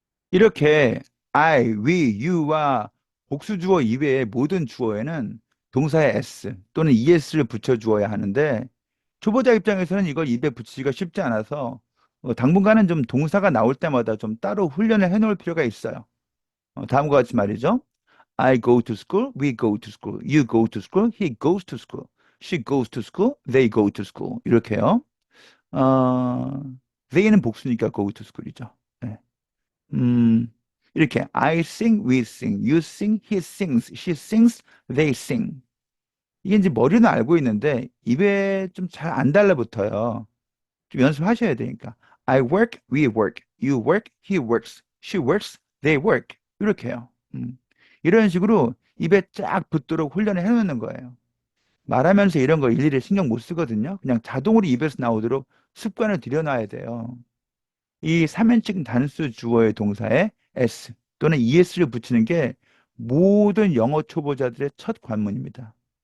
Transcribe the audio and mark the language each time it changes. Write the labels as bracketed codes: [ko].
[ko] 이렇게 I, we, you와 복수주어 이외의 모든 주어에는 동사의 s 또는 es를 붙여주어야 하는데 초보자 입장에서는 이걸 입에 붙이기가 쉽지 않아서 당분간은 좀 동사가 나올 때마다 좀 따로 훈련을 해놓을 필요가 있어요. 다음과 같이 말이죠. [en] I go to school, we go to school, you go to school, he goes to school, she goes to school, they go to school. [ko] 이렇게요. 어, they는 복수니까 [en] go to school [ko] 이죠. 네. 음, 이렇게 [en] I sing, we sing, you sing, he sings, she sings, they sing. [ko] 이게 이제 머리는 알고 있는데 입에 좀 잘 안 달라붙어요. 좀 연습하셔야 되니까. [en] I work, we work, you work, he works, she works, they work. [ko] 이렇게요. 이런 식으로 입에 쫙 붙도록 훈련을 해놓는 거예요. 말하면서 이런 거 일일이 신경 못 쓰거든요. 그냥 자동으로 입에서 나오도록 습관을 들여놔야 돼요. 이 3인칭 단수 주어의 동사에 s 또는 es를 붙이는 게 모든 영어 초보자들의 첫 관문입니다.